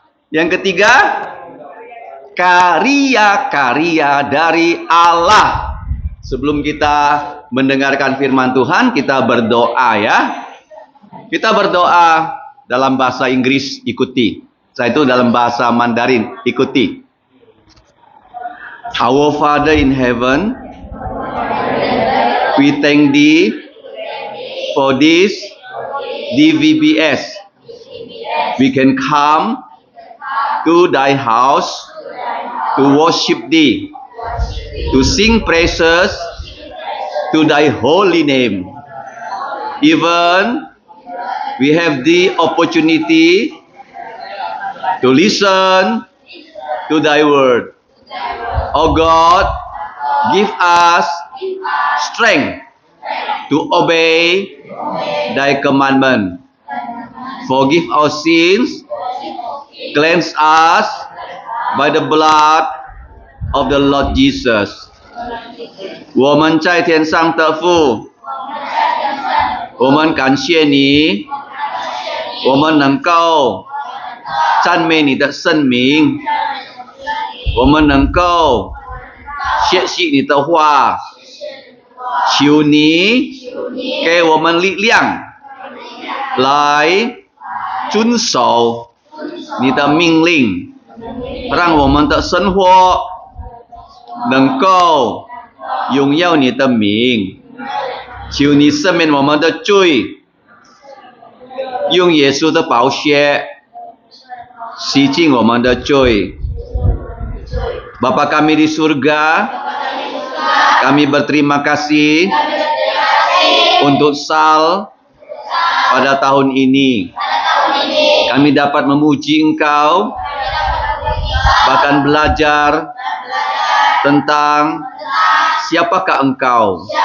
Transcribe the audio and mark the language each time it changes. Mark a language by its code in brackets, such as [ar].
[id] Yang ketiga, karya-karya dari Allah. Sebelum kita mendengarkan firman Tuhan, kita berdoa ya. Kita berdoa dalam bahasa Inggris, ikuti. Saya itu dalam bahasa Mandarin, ikuti. [en] Our Father in heaven, we thank thee for this DVBS. We can come to thy house to worship thee, to sing praises to thy holy name. Even we have the opportunity to listen to thy word. Oh God, give us strength to obey thy commandment. Forgive our sins, cleanse us by the blood of the Lord Jesus. [zh] 我们在天上的父，我们感谢你，我们能够赞美你的圣名，我们能够学习你的话，求你给我们力量来遵守你的命令，让我们的生活能够荣耀你的名。求你赦免我们的罪，用耶稣的宝血洗净我们的罪。 [id] Bapa kami di surga, kami berterima kasih untuk Sal pada tahun ini. Kami dapat memuji Engkau, bahkan belajar tentang siapakah Engkau.